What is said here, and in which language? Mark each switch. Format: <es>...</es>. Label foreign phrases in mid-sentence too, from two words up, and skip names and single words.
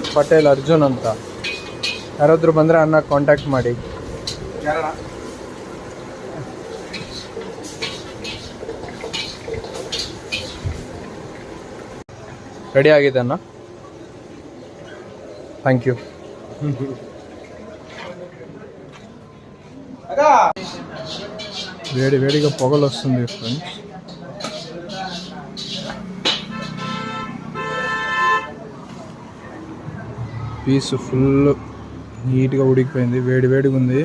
<kn>ಪಟೇಲ್ ಅರ್ಜುನ್ ಅಂತ. ಯಾರಾದರೂ ಬಂದರೆ ಅಣ್ಣ ಕಾಂಟ್ಯಾಕ್ಟ್ ಮಾಡಿ. ಯಾರಣ್ಣ? ರೆಡಿ ಆಗಿದೆ ಅಣ್ಣ.</kn> <en>thank you.</en> <te>వేడి వేడిగా పొగలు వస్తుంది ఫ్రెండ్స్. పీస్ ఫుల్ నీట్గా ఉడికిపోయింది, వేడి వేడిగా ఉంది.</te>